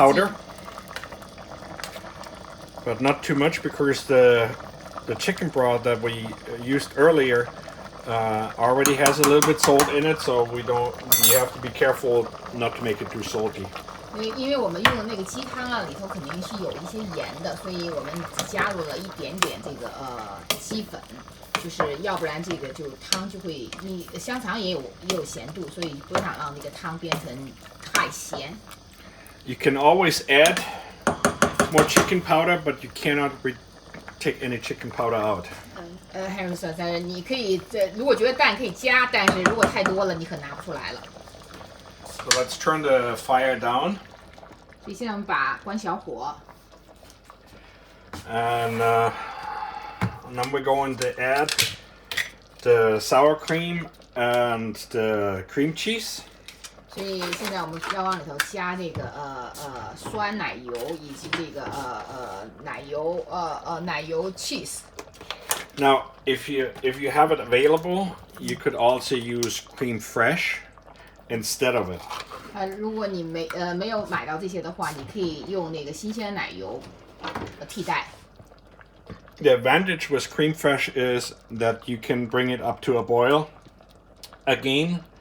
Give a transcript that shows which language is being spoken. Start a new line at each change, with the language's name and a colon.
English: powder, but not too much because the chicken broth that we used earlier already has a little bit salt in it, so we have to be careful not to make it too salty.
Chinese: 因为我们用的那个鸡汤啊，里头肯定是有一些盐的，所以我们只加入了一点点这个鸡粉，就是要不然这个就汤就会，你香肠也有咸度，所以不想让那个汤变成太咸。
English: You can always add more chicken powder, but you cannot take any chicken powder out.
Chinese: Henrik 说，你可以如果觉得淡可以加，但是如果太多了，你可拿不出来了。
English: So let's turn the fire down.
Chinese: 所以现在我们关小火。
English: And then we're going to add the sour cream and the cream cheese.
Chinese: 所以现在我们要往里头加这个酸奶油以及这个奶油 cheese。
English: Now, if you have it available, you could also use cream fresh instead of it.
Chinese: 如果你没有买到这些的话，你可以用那个新鲜奶油替代。
English: The advantage with cream fresh is that you can bring it up to a boil again.